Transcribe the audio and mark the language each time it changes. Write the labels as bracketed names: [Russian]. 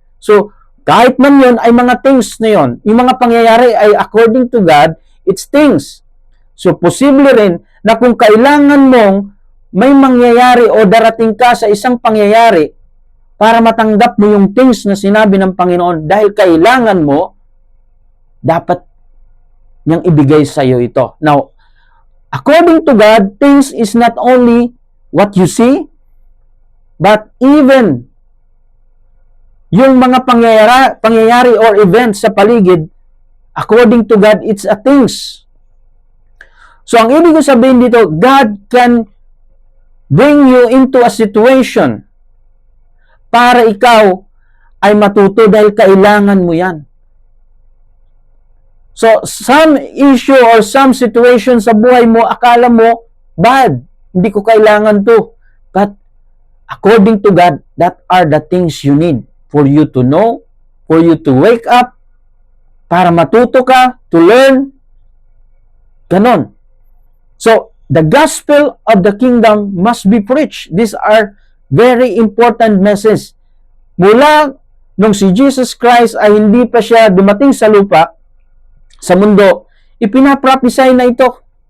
[Filipino] So, kahit man yun, ay mga things na yun. Yung mga pangyayari ay [English] according to God, it's things. [Filipino] So, posible rin na kung kailangan mong may mangyayari o darating ka sa isang pangyayari para matanggap mo yung things na sinabi ng Panginoon dahil kailangan mo, dapat niyang ibigay sa iyo ito. [English] Now, according to God, things is not only what you see, but even [Filipino] yung mga pangyayari [English] or events [Filipino] sa paligid, [English] according to God, it's a things. [Filipino] So, ang ibig ko sabihin dito, [English] God can bring you into a situation [Filipino] para ikaw ay matuto dahil kailangan mo yan. So, [English] some issue or some situation [Filipino] sa buhay mo, akala mo, bad, hindi ko kailangan to. [English] But, according to God, that are the things you need for you to know, for you to wake up, [Filipino] para matuto ka, [English] to learn. [Filipino] Ganon. [English] So, the gospel of the kingdom must be preached. These are very important message. [Filipino] Mula nung si Jesus Christ ay hindi pa siya dumating sa lupa, sa mundo, ipinaprophesy na ito.